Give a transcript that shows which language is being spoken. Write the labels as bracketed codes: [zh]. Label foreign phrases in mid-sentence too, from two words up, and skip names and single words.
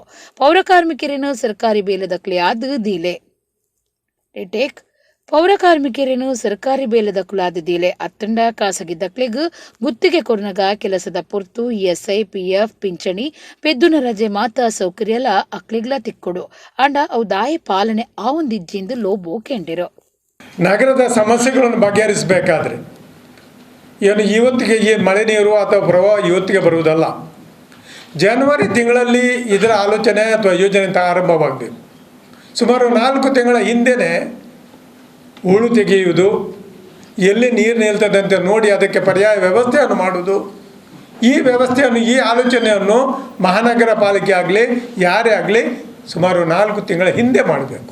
[tcy] ಪೌರ ಕಾರ್ಮಿಕರೇನು ಸರ್ಕಾರಿ ಬೇಲದಕ್ಲೆ ಆದ ದೀಲೆ ಟೇಕ್ ಪೌರ ಕಾರ್ಮಿಕರೇನು ಸರ್ಕಾರಿ ಬೇಲದಕ್ಕುಲಾದ ದೀಲೆ ಅತ್ತಂಡ ಖಾಸಗಿ ದಕ್ಲೆಗ್ ಗುತ್ತಿಗೆ ಕೊರ್ನಗ ಕೆಲಸದ ಪೊರ್ತು ಇಎಸ್ಐ ಪಿಎಫ್ ಪಿಂಚಣಿ ಪೆದ್ದುನ ರಜೆ ಮಾತ ಸೌಕರ್ಯಲ ಅಕ್ಲೆಗ್ಲ ತಿಕ್ಕೊಡು ಅಂಡ ಅವು ದಾಯ ಪಾಲನೆ ಆವೊಂದಿಜ್ಜಿಂದು ಲೋಬೋ ಕೆಂಡಿರು. [kn] ನಗರದ ಸಮಸ್ಯೆಗಳನ್ನು ಬಗೆಹರಿಸಬೇಕಾದ್ರೆ ಏನು ಇವತ್ತಿಗೆ ಈ ಮಳೆ ನೀರು ಅಥವಾ ಪ್ರವಾಹ ಇವತ್ತಿಗೆ ಬರುವುದಲ್ಲ. ಜನವರಿ ತಿಂಗಳಲ್ಲಿ ಇದರ ಆಲೋಚನೆ ಅಥವಾ ಯೋಜನೆ ಆರಂಭವಾಗಬೇಕು. ಸುಮಾರು 4 ತಿಂಗಳ ಹಿಂದೆಯೇ ಹೂಳು ತೆಗೆಯುವುದು, ಎಲ್ಲಿ ನೀರು ನಿಲ್ತದೆ ಅಂತ ನೋಡಿ ಅದಕ್ಕೆ ಪರ್ಯಾಯ ವ್ಯವಸ್ಥೆಯನ್ನು ಮಾಡುವುದು, ಈ ವ್ಯವಸ್ಥೆಯನ್ನು, ಈ ಆಲೋಚನೆಯನ್ನು ಮಹಾನಗರ ಪಾಲಿಕೆ ಆಗಲಿ ಯಾರೇ ಆಗಲಿ ಸುಮಾರು 4 ತಿಂಗಳ ಹಿಂದೆ ಮಾಡಬೇಕು.